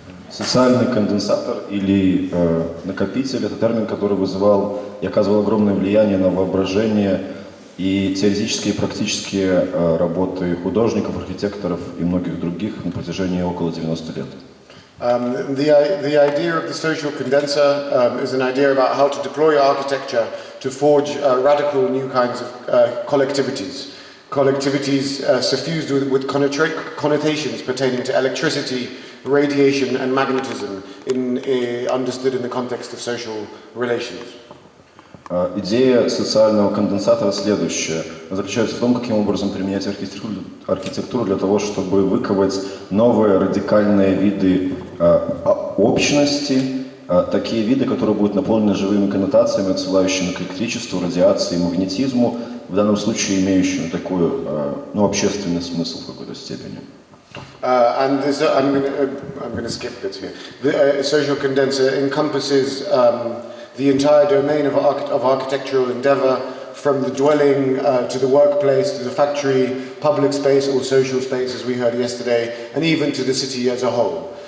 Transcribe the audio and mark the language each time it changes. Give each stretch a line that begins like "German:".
Russian: Социальный конденсатор или накопитель – это термин, который вызывал и оказывал огромное влияние на воображение и теоретические и практические работы художников, архитекторов и многих других на протяжении около 90 лет.
English: The idea of the social condenser is an idea about how to deploy architecture to forge radical new kinds of collectivities. Collectivities suffused with connotations pertaining to electricity, radiation and magnetism, understood in the context of social relations.
Russian: Идея социального конденсатора следующая. Заключается в том, каким образом применять архитектуру для того, чтобы выковать новые радикальные виды общности, такие виды, которые будут наполнены живыми коннотациями, отсылающими к электричеству, радиации, магнетизму, в данном случае имеющими такой общественный смысл в какой-то степени.
English: And this, I'm going to skip bits here. The social condenser encompasses the entire domain of architectural endeavor, from the dwelling to the workplace, to the factory, public space or social space, as we heard yesterday, and even to the city as a whole.